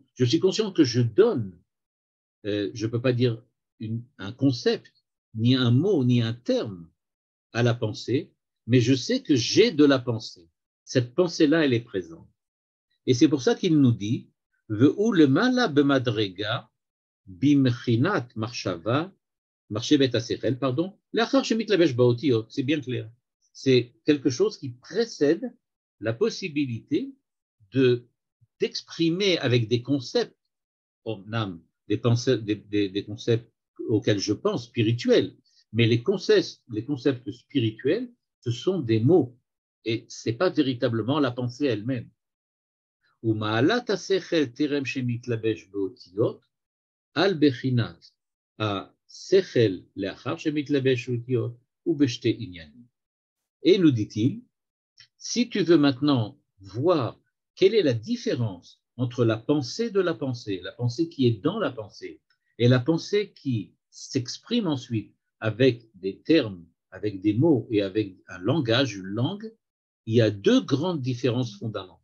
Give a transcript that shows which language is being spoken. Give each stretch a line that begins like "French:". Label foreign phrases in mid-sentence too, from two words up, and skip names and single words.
French: Je suis conscient que je donne. Je ne peux pas dire un concept, ni un mot, ni un terme à la pensée, mais je sais que j'ai de la pensée. Cette pensée-là, elle est présente. Et c'est pour ça qu'il nous dit
Hebrew: והוא למעלה במדרגה בבחינת מחשבה, מחשבת השכל,
French: pardon,
Hebrew: לאחר שמתלבש באותיות.
French: C'est bien clair. C'est quelque chose qui précède la possibilité d'exprimer avec des concepts, des concepts auxquels je pense, spirituels, mais les concepts spirituels, ce sont des mots, et ce n'est pas véritablement la pensée elle-même.
Hebrew: ומעלת השכל טרם שמתלבש באותיות, על בחינת השכל לאחר שמתלבש באותיות, ובשתי עניינים.
French: Et nous dit-il, si tu veux maintenant voir quelle est la différence entre la pensée de la pensée qui est dans la pensée, et la pensée qui s'exprime ensuite avec des termes, avec des mots et avec un langage, une langue, il y a deux grandes différences fondamentales.